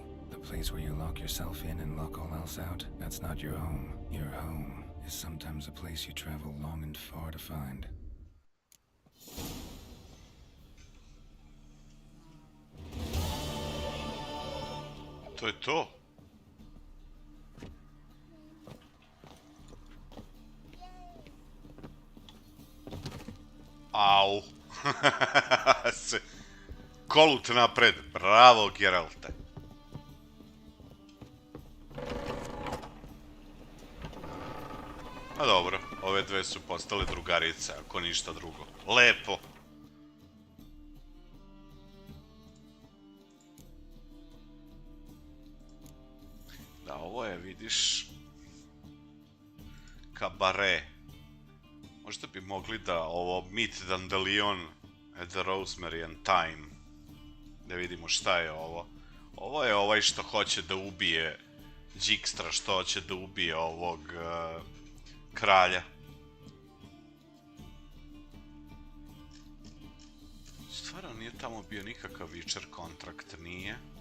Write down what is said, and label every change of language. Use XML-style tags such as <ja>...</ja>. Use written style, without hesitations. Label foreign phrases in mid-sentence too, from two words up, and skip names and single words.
<en>The place where you lock yourself in and lock all else out, that's not your home. Your home is sometimes a place you travel long and far to find.</en> <sr>To je to. Au. Kolut napred. Bravo, Geralte. A dobro, ove dve su postale drugarice, ako ništa drugo. Lepo. Da, ovo je, vidiš, kabare. Možda bi mogli da ovo</sr> <en>meet Dandelion at the Rosemary and Thyme.</en> <sr>Da vidimo šta je ovo. Ovo je ovaj što hoće da ubije Dijkstra, što hoće da ubije ovog kralja. Stvarno nije tamo bio nikakav Witcher kontrakt, nije.</sr>